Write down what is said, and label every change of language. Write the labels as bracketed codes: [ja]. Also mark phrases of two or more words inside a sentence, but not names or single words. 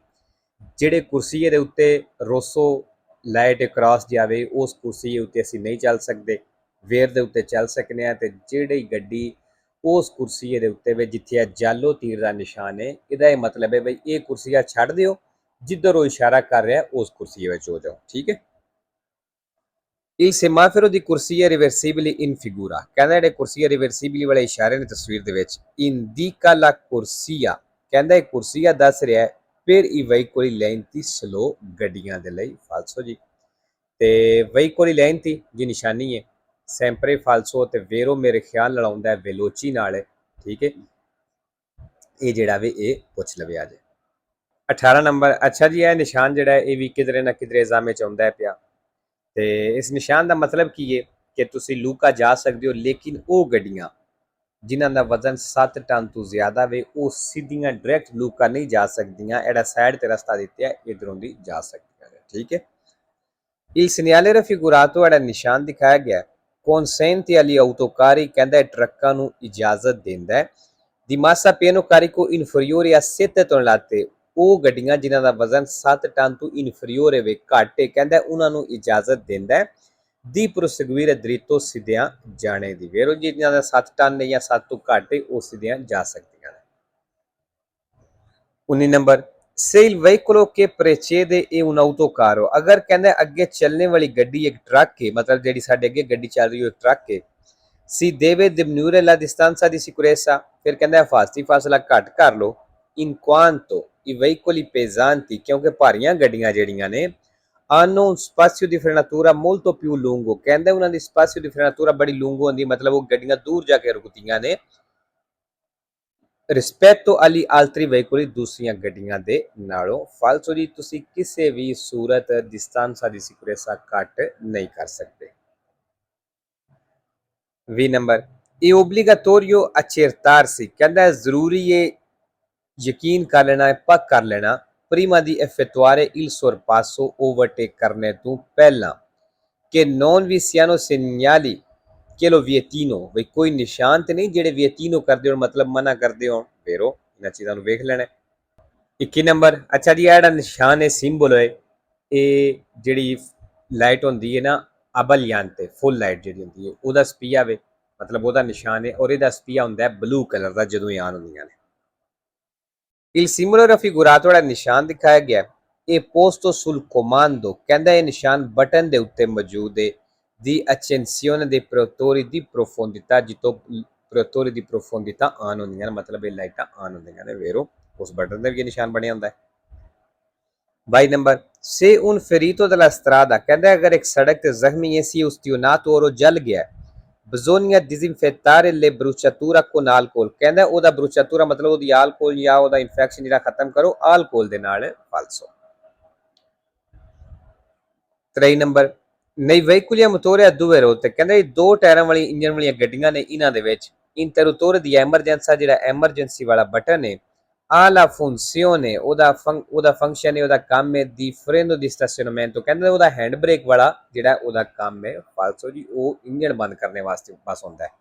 [pa] ਜਿਹੜੇ ਕੁਰਸੀਏ ਦੇ ਉੱਤੇ ਰੋਸੋ ਲਾਈਟ ਕ੍ਰਾਸ ਜਾਵੇ ਉਸ ਕੁਰਸੀਏ ਉੱਤੇ ਅਸੀਂ ਨਹੀਂ ਚੱਲ ਸਕਦੇ, ਵੇਰ ਦੇ ਉੱਤੇ ਚੱਲ ਸਕਨੇ ਆ। ਤੇ ਜਿਹੜੀ ਗੱਡੀ ਉਸ ਕੁਰਸੀਏ ਦੇ ਉੱਤੇ ਵੇ ਜਿੱਥੇ ਇਹ ਜਾਲੋ ਤੀਰ ਦਾ ਨਿਸ਼ਾਨ ਹੈ, ਇਹਦਾ ਇਹ ਮਤਲਬ ਹੈ ਬਈ ਇਹ ਕੁਰਸੀਆ ਛੱਡ ਦਿਓ, ਜਿੱਧਰ ਉਹ ਇਸ਼ਾਰਾ ਕਰ ਰਿਹਾ ਉਸ ਕੁਰਸੀਏ ਵਿੱਚ ਹੋ ਜਾਓ। ਠੀਕ ਹੈ, [it] il semaforo di corsia reversibile in figura [pa] ਕਹਿੰਦਾ ਜਿਹੜੇ ਕੁਰਸੀਆ ਰਿਵਰਸੀਬਿਲੀ ਵਾਲੇ ਇਸ਼ਾਰੇ ਨੇ ਤਸਵੀਰ ਦੇ ਵਿੱਚ, [it] indica la corsia [pa] ਕਹਿੰਦਾ ਇਹ ਕੁਰਸੀਆ ਦੱਸ ਰਿਹਾ ਹੈ [it] per i veicoli lenti [pa] slow ਗੱਡੀਆਂ ਦੇ ਲਈ ਫਾਲਸੋ ਜੀ। ਤੇ [it] veicoli lenti [pa] ਦੀ ਨਿਸ਼ਾਨੀ ਹੈ [it] sempre falso [pa] ਤੇ vero ਮੇਰੇ ਖਿਆਲ ਨਾਲ ਆਉਂਦਾ ਹੈ veloci ਨਾਲ। ਠੀਕ ਹੈ, ਇਹ ਜਿਹੜਾ ਵੇ ਇਹ ਪੁੱਛ ਲਵੇ ਅੱਜ 18 ਨੰਬਰ। ਅੱਛਾ ਜੀ, ਇਹ ਨਿਸ਼ਾਨ ਜਿਹੜਾ ਹੈ ਇਹ ਵੀ ਕਿਧਰੇ ਨਾ ਕਿਧਰੇ ਐਗਜ਼ਾਮ 'ਚ ਆਉਂਦਾ ਪਿਆ। ਤੇ ਇਸ ਨਿਸ਼ਾਨ ਦਾ ਮਤਲਬ ਕੀ ਹੈ ਕਿ ਤੁਸੀਂ ਲੂਕਾ ਜਾ ਸਕਦੇ ਹੋ, ਲੇਕਿਨ ਉਹ ਗੱਡੀਆਂ ਜਿਨ੍ਹਾਂ ਦਾ ਵਜ਼ਨ 7 ਟਨ ਤੋਂ ਜ਼ਿਆਦਾ ਵੇ ਉਹ ਸਿੱਧੀਆਂ ਡਾਇਰੈਕਟ ਲੂਕਾ ਨਹੀਂ ਜਾ ਸਕਦੀਆਂ। ਇਹਦਾ ਸਾਈਡ ਤੇ ਰਸਤਾ ਦਿੱਤਾ ਇਧਰੋਂ ਦੀ ਜਾ ਸਕਦੀਆਂ ਨੇ। ਠੀਕ ਹੈ, [it] il segnale raffigurato [pa] ਇਹਦਾ ਨਿਸ਼ਾਨ ਦਿਖਾਇਆ ਗਿਆ [it] consente agli autocarri [pa] ਕਹਿੰਦਾ ਟਰੱਕਾਂ ਨੂੰ ਇਜਾਜ਼ਤ ਦਿੰਦਾ ਹੈ [it] di massa pieno carico inferiore a 7 tonnellate [pa] ਉਹ ਗੱਡੀਆਂ ਜਿਨ੍ਹਾਂ ਦਾ ਵਜ਼ਨ 7 ਟਨ ਤੋਂ ਇਨਫੀਰੀਅਰ ਵੇ ਘੱਟ ਹੈ, ਕਹਿੰਦਾ ਉਹਨਾਂ ਨੂੰ ਇਜਾਜ਼ਤ ਦਿੰਦਾ ਦੀ [it] proseguire dritto [pa] ਸਿੱਧਿਆਂ ਜਾਣੇ ਦੀ। ਵੇਰੋ ਜੀ ਜਿਨ੍ਹਾਂ ਦਾ 7 ਟਨ ਨੇ ਜਾਂ 7 ਤੋਂ ਘੱਟ ਹੈ ਉਹ ਸਿੱਧਿਆਂ ਜਾ ਸਕਦੀਆਂ ਨੇ। 19 ਨੰਬਰ [it] se il veicolo che precede è un autocarro [pa] ਅਗਰ ਕਹਿੰਦਾ ਅੱਗੇ ਚੱਲਣੇ ਵਾਲੀ ਗੱਡੀ ਇੱਕ ਟਰੱਕ ਹੈ, ਮਤਲਬ ਜਿਹੜੀ ਸਾਡੇ ਅੱਗੇ ਗੱਡੀ ਚੱਲ ਰਹੀ ਹੈ ਇੱਕ ਟਰੱਕ ਹੈ, [it] si deve diminuire la distanza di sicurezza [pa] ਫਿਰ ਕਹਿੰਦਾ ਹਿਫਾਜ਼ਤੀ ਫਾਸਲਾ ਘੱਟ ਕਰ ਲਓ [it] in quanto i veicoli pesanti [pa] ਕਿਉਂਕਿ ਭਾਰੀਆਂ ਗੱਡੀਆਂ ਜਿਹੜੀਆਂ ਨੇ [it] hanno un spazio di frenatura molto più lungo [pa] ਕਹਿੰਦੇ ਉਹਨਾਂ ਦੀ [it] spazio di frenatura [pa] ਬੜੀ ਲੂੰਗੋ ਹੁੰਦੀ, ਮਤਲਬ ਉਹ ਗੱਡੀਆਂ ਦੂਰ ਜਾ ਕੇ ਰੁਕਦੀਆਂ ਨੇ [it] rispetto agli altri [pa] veicoli ਦੂਸਰੀਆਂ ਗੱਡੀਆਂ ਦੇ ਨਾਲੋਂ। ਫਾਲਸੋ ਜੀ ਤੁਸੀਂ ਕਿਸੇ ਵੀ ਸੂਰਤ [it] distanza di sicurezza [pa] ਘੱਟ ਨਹੀਂ ਕਰ ਸਕਦੇ। 20 ਨੰਬਰ ਇਹ [it] obbligatorio accertarsi [pa] ਕਹਿੰਦਾ ਜ਼ਰੂਰੀ ਹੈ ਯਕੀਨ ਕਰ ਲੈਣਾ ਹੈ, ਪੱਕ ਕਰ ਲੈਣਾ [it] prima di effettuare il sorpasso [pa] overtake ਕਰਨੇ ਤੋਂ ਪਹਿਲਾਂ ਕਿ [it] non vi siano segnali che lo vietino [pa] ਬਈ ਕੋਈ ਨਿਸ਼ਾਨ ਤੇ ਨਹੀਂ ਜਿਹੜੇ vietino ਕਰਦੇ ਹੋਣ, ਮਤਲਬ ਮਨਾ ਕਰਦੇ ਹੋਣ। ਫੇਰੋ ਇਹਨਾਂ ਚੀਜ਼ਾਂ ਨੂੰ ਵੇਖ ਲੈਣਾ। 21 ਨੰਬਰ ਅੱਛਾ ਜੀ, ਇਹ ਜਿਹੜਾ ਨਿਸ਼ਾਨ ਹੈ ਸਿੰਬਲ ਹੈ ਇਹ ਜਿਹੜੀ ਲਾਈਟ ਹੁੰਦੀ ਹੈ ਨਾ ਅਬਲਿਆਨ ਤੇ [en] full light [pa] ਜਿਹੜੀ ਹੁੰਦੀ ਹੈ ਉਹਦਾ ਸਪੀਆ ਵੇ, ਮਤਲਬ ਉਹਦਾ ਨਿਸ਼ਾਨ ਹੈ ਔਰ ਇਹਦਾ ਸਪੀਆ ਹੁੰਦਾ ਹੈ [en] blue colour [pa] ਦਾ ਜਦੋਂ ਇਹ ਆਨ ਹੁੰਦੀਆਂ ਨੇ। [it] il simbolo raffigurato [pa] ਜਿਹੜਾ ਨਿਸ਼ਾਨ ਦਿਖਾਇਆ ਗਿਆ ਇਹ [it] posto sul comando [pa] ਕਹਿੰਦਾ ਇਹ ਨਿਸ਼ਾਨ ਬਟਨ ਦੇ ਉੱਤੇ ਮੌਜੂਦ ਹੈ [it] di accensione dei protettori di profondità [pa] ਜਿੱਤੋਂ [it] protettori di profondità [pa] ਆਨ ਹੁੰਦੀਆਂ ਨੇ, ਮਤਲਬ ਇਹ ਲਾਈਟਾਂ ਆਨ ਹੁੰਦੀਆਂ ਨੇ। ਵੇਰੋ ਉਸ ਬਟਨ ਤੇ ਵੀ ਇਹ ਨਿਸ਼ਾਨ ਬਣਿਆ ਹੁੰਦਾ ਹੈ। 22 ਨੰਬਰ [it] se un ferito della strada [pa] ਕਹਿੰਦਾ ਅਗਰ ਇੱਕ ਸੜਕ ਤੇ ਜ਼ਖਮੀ ਹੈ ਸੀ ustionato ਔਰ ਉਹ ਜਲ ਗਿਆ [it] Bisogna disinfettare le bruciatura con alcol, [pa] ਕਹਿੰਦਾ ਉਹਦਾ ਬਰੂਚਾਤੂਰਾ ਮਤਲਬ ਉਹਦੀ ਆਲਕੋਹਲ ਜਾਂ ਉਹਦਾ ਇਨਫੈਕਸ਼ਨ ਜਿਹੜਾ ਖਤਮ ਕਰੋ ਆਲਕੋਹਲ ਦੇ ਨਾਲ ਫਾਲਸੋ। [it] 23 ਨੰਬਰ nei veicoli a motore a due rotte, [pa] ਕਹਿੰਦਾ ਇਹ ਦੋ ਟਾਇਰਾਂ ਵਾਲੀ ਇੰਜਨ ਵਾਲੀਆਂ ਗੱਡੀਆਂ ਨੇ, ਇਹਨਾਂ ਦੇ ਵਿੱਚ [it] interruttore di emergenza [pa] ਜਿਹੜਾ ਐਮਰਜੈਂਸੀ ਵਾਲਾ ਬਟਨ ਹੈ [it] ha la funzione [pa] ਉਹਦਾ ਫੰਕਸ਼ਨ ਹੈ, ਉਹਦਾ ਕੰਮ ਹੈ [it] di freno di stazionamento, [pa] ਕਹਿੰਦਾ ਉਹਦਾ [en] hand brake [pa] ਵਾਲਾ ਜਿਹੜਾ ਉਹਦਾ ਕੰਮ ਹੈ ਫਾਲਸੋ ਜੀ, ਉਹ ਇੰਜਨ ਬੰਦ ਕਰਨੇ ਵਾਸਤੇ ਬਸ ਹੁੰਦਾ ਹੈ।